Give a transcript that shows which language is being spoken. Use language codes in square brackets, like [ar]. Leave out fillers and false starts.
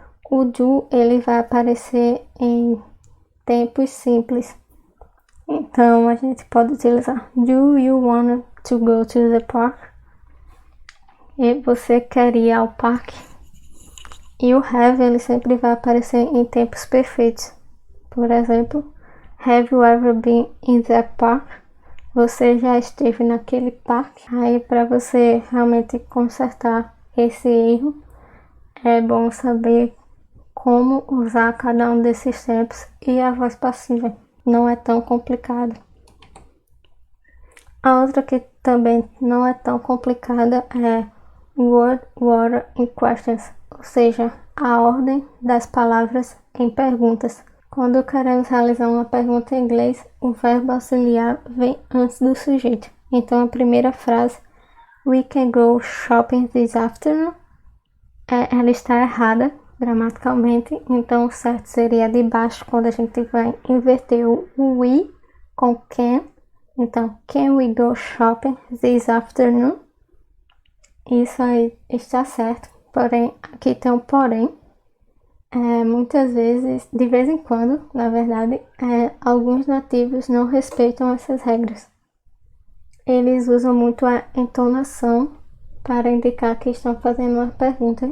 [pt] O do, ele vai aparecer em tempos simples. Então, a gente pode utilizar [en] do you want to go to the park? [pt] E você quer ir ao parque? E o have, ele sempre vai aparecer em tempos perfeitos. Por exemplo, [en] have you ever been in that park? [pt] Você já esteve naquele parque? Aí, para você realmente consertar esse erro, é bom saber como usar cada um desses tempos e a voz passiva. Não é tão complicado. A outra que também não é tão complicada é [en] word order in questions, [pt] ou seja, a ordem das palavras em perguntas. Quando queremos realizar uma pergunta em inglês, o verbo auxiliar vem antes do sujeito. Então, a primeira frase, [en] we can go shopping this afternoon, [pt] ela está errada gramaticalmente. Então, o certo seria de baixo, quando a gente vai inverter o we com can. Então, [en] can we go shopping this afternoon? [pt] Isso aí está certo, porém, aqui tem um porém. Muitas vezes, de vez em quando, na verdade, alguns nativos não respeitam essas regras. Eles usam muito a entonação para indicar que estão fazendo uma pergunta.